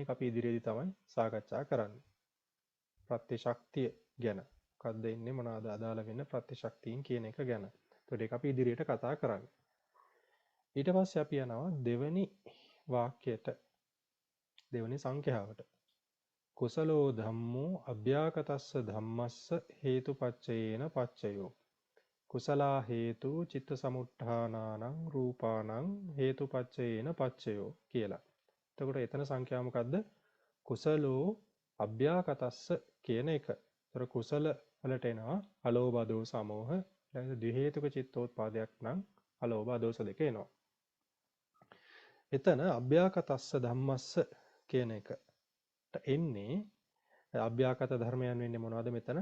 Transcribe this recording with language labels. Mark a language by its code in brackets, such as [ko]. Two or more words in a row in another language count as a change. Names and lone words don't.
[si] ඒක අපි ඉදිරියේදී තමයි සාකච්ඡා කරන්නේ. ප්‍රත්‍ය ශක්තිය ගැන. මොකක්ද ඉන්නේ මොනවාද අදාළ වෙන ප්‍රත්‍ය ශක්තියින් කියන එක ගැන. ඒකට ඒක අපි ඉදිරියට කතා කරන්නේ. ඊට පස්සේ අපි යනවා දෙවෙනි වාක්‍යයට. දෙවෙනි සංඛ්‍යාවට. [pi] කුසලෝ ධම්මෝ අභ්‍යාකතස්ස ධම්මස්ස හේතුපච්චයේන පච්චයෝ කුසලා හේතු චිත්ත සමුත්ථානානං රූපානං හේතුපච්චයේන පච්චයෝ කියලා. [si] එතකොට එතන සංඛ්‍යාව මොකද්ද? [pi] කුසලෝ අභ්‍යාකතස්ස [si] කියන එක. ඒතර කුසල වලට එනවා අලෝභ දෝස අමෝහ දැන් ද්වි හේතුක චිත්තෝත්පාදයක් නම් අලෝභ අදෝස දෙක එනවා. එතන [pi] අභ්‍යාකතස්ස ධම්මස්ස [si] කියන එකට එන්නේ අභ්‍යාකත ධර්මයන් වෙන්නේ මොනවද මෙතන?